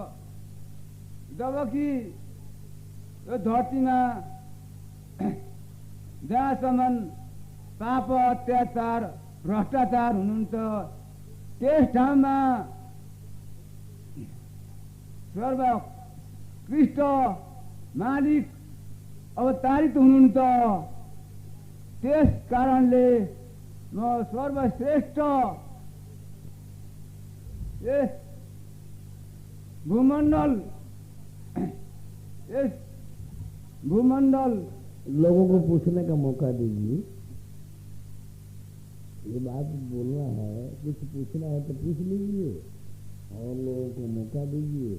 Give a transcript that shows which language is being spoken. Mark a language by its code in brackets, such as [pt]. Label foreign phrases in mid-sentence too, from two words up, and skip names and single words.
[ne] जबकि यो धरतीमा जहाँसम्म पाप अत्याचार भ्रष्टाचार हुनुहुन्छ, त्यस ठाउँमा सर्वोत्कृष्ट मालिक अवतारित हुनुहुन्छ। त्यस कारणले म सर्वश्रेष्ठ यस भूमंडल, यस भूमंडल। [hi] लोगों को पूछने का मौका दीजिए। ये बात बोलना है, कुछ पूछना है तो पूछ लीजिए और लोगों को मौका दीजिए।